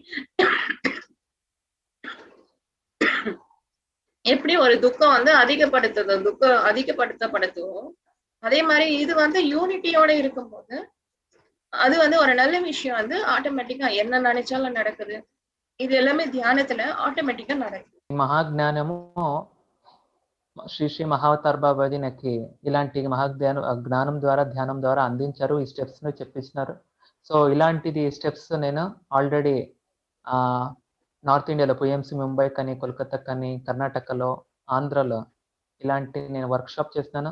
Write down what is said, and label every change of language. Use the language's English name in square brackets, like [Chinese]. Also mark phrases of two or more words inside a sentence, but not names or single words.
[Tamil] எப்படி ஒரு துக்கம் வந்து அதிகப்படுத்தப்படுத்தும், அதே மாதிரி இது வந்து யூனிட்டியோட இருக்கும்போது அது வந்து ஒரு நல்ல விஷயம் வந்து ஆட்டோமேட்டிக்கா என்ன நினைச்சாலும் நடக்குது. ఇది எல்லாமே தியானத்துல ఆటోమేటిక్ గా நடக்குது. [Telugu] మహాజ్ఞానము శ్రీ శ్రీ మహావతార్ బాబాజీ నాకు ఇలాంటి జ్ఞానం ద్వారా ధ్యానం ద్వారా అందించారు. ఈ స్టెప్స్ ను చెప్పించినారు. సో ఇలాంటిది స్టెప్స్ నేను ఆల్రెడీ నార్త్ ఇండియాలో పిఎంసి ముంబై కానీ కోల్కతా కానీ కర్ణాటకలో ఆంధ్రలో ఇలాంటి నేను వర్క్షాప్ చేస్తున్నాను.